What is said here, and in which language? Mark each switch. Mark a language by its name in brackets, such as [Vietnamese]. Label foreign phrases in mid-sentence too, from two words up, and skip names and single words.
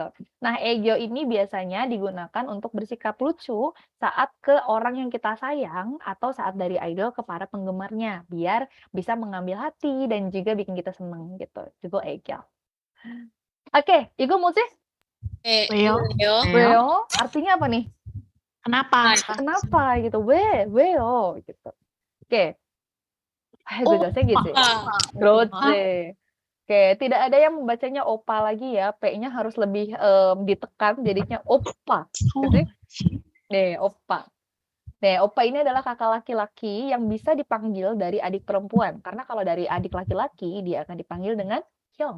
[Indonesian] Nah, Egyo ini biasanya digunakan untuk bersikap lucu saat ke orang yang kita sayang atau saat dari idol ke para penggemarnya, biar bisa mengambil hati dan juga bikin kita seneng gitu. Itu Egyo. Oke, Igo Mochi? [Korean] 왜요? [Indonesian] Weo, artinya apa nih? Kenapa? Kenapa gitu? Weo gitu. Oke, [Korean] 아이고 잘생기지? 그렇지. [Indonesian] Oke, tidak ada yang membacanya opa lagi ya. P-nya harus lebih ditekan jadinya oppa. Gitu. Nih, oppa. Nih, oppa ini adalah kakak laki-laki yang bisa dipanggil dari adik perempuan. Karena kalau dari adik laki-laki, dia akan dipanggil dengan hyung.